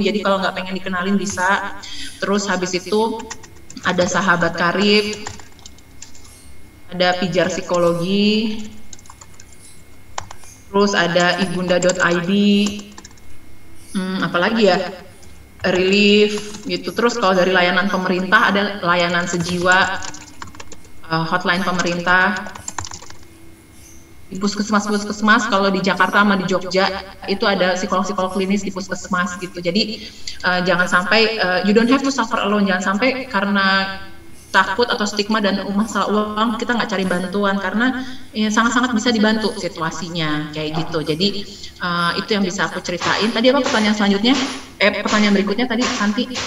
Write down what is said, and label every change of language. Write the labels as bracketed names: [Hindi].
[Indonesian] Jadi kalau nggak pengen dikenalin bisa. Terus habis itu ada sahabat karib, ada pijar psikologi, terus ada ibunda.id, apalagi ya, relief gitu. Terus kalau dari layanan pemerintah ada layanan sejiwa, hotline pemerintah, di puskesmas. Kalau di Jakarta sama di Jogja itu ada psikolog klinis di puskesmas gitu. Jadi jangan sampai [English] you don't have to suffer alone. [Indonesian] Jangan sampai karena takut atau stigma dan masalah uang kita nggak cari bantuan, karena sangat-sangat bisa dibantu situasinya kayak gitu. Jadi itu yang bisa aku ceritain. Tadi apa pertanyaan selanjutnya? Pertanyaan berikutnya tadi Santi.